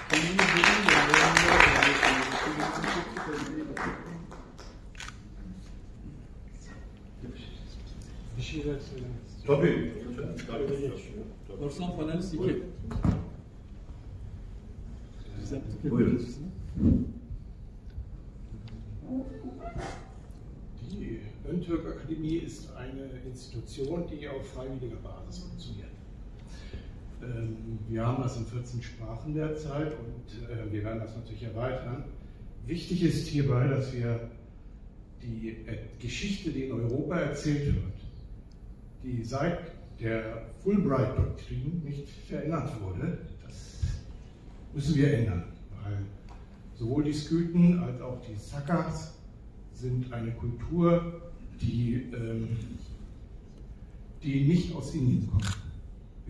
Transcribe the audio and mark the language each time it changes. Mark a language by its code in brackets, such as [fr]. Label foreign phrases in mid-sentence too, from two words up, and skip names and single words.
[tr] Bir şeyler söylemek Tabii. Korsan panelist 2. Buyurun. [de] Die Ön-Türk Akademie ist eine Institution, die auf freiwilliger Basis funktioniert. Wir haben das in 14 Sprachen derzeit und wir werden das natürlich erweitern. Wichtig ist hierbei, dass wir die Geschichte, die in Europa erzählt wird, die seit der Fulbright-Doktrin nicht verändert wurde, das müssen wir ändern, weil sowohl die Skythen als auch die Sakas sind eine Kultur, die nicht aus Indien kommt.